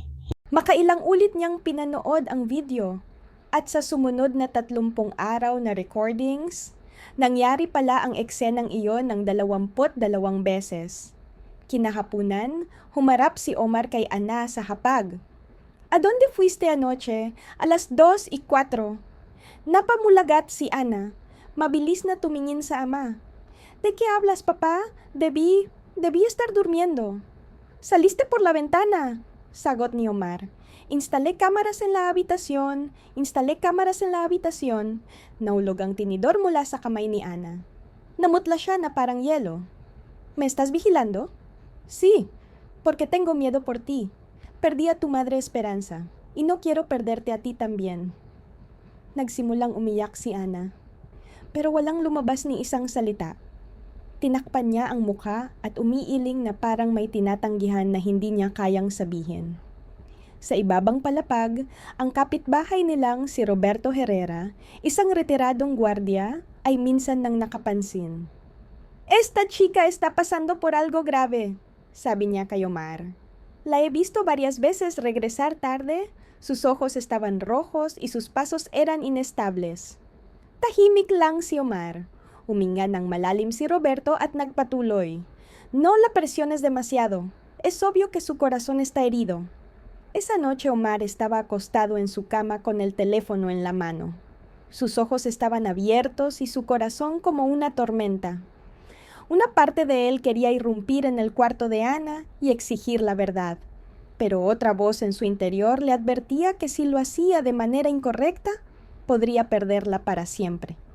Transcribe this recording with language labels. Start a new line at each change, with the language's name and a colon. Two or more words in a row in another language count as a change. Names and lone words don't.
Filipino: Makailang ulit niyang pinanood ang video. At sa sumunod na 30 araw na recordings, nangyari pala ang eksenang iyon ng 22 beses. Kinahapunan, humarap si Omar kay Ana sa hapag.
Spanish: "¿A dónde fuiste anoche? 2:04.
Filipino: Napamulagat si Ana. Mabilis na tumingin sa ama.
Spanish: ¿De qué hablas, papá? Debí estar durmiendo. Saliste por la ventana,
Filipino: sagot ni Omar.
Spanish: Instalé cámaras en la habitación.
Filipino: Nahulog ang tinidor mula sa kamay ni Ana. Namutla siya na parang yelo.
Spanish: ¿Me estás vigilando? Sí, porque tengo miedo por ti. Perdí a tu madre Esperanza, y no quiero perderte a ti también.
Filipino: Nagsimulang umiyak si Ana. Pero walang lumabas ni isang salita. Tinakpan niya ang mukha at umiiling na parang may tinatanggihan na hindi niya kayang sabihin. Sa ibabang palapag, ang kapitbahay nilang si Roberto Herrera, isang retiradong gwardiya, ay minsan nang nakapansin.
Spanish: "Esta chica está pasando por algo grave,"
Filipino: sabi niya kay Omar.
Spanish: "La he visto varias veces regresar tarde, sus ojos estaban rojos y sus pasos eran inestables."
Filipino: Tahimik lang si Omar. Huminga ng malalim si Roberto at nagpatuloy.
Spanish: "No la presiones demasiado. Es obvio que su corazón está herido." Esa noche Omar estaba acostado en su cama con el teléfono en la mano. Sus ojos estaban abiertos y su corazón como una tormenta. Una parte de él quería irrumpir en el cuarto de Ana y exigir la verdad, pero otra voz en su interior le advertía que si lo hacía de manera incorrecta, podría perderla para siempre.